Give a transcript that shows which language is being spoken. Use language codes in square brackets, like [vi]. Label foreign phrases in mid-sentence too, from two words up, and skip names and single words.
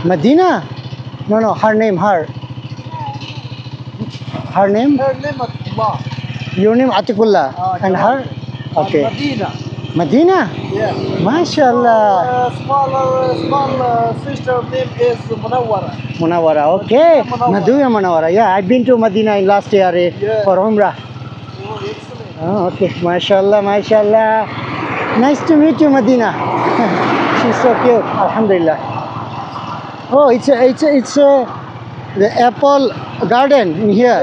[en] Medina? No, her name, her. Her name? Her name is Allah. Your name Atikullah. And her? Okay. Medina. Medina? Yeah. MashaAllah. Small sister name is Munawwara. Munawara. Okay. Madhuya Munawara. Yeah, I've been to Medina in last year Yeah. for Umrah. Oh, excellent. Oh, okay. MashaAllah, MashaAllah. Nice to meet you, Medina. She's so cute. Alhamdulillah. Oh, it's the apple garden in here.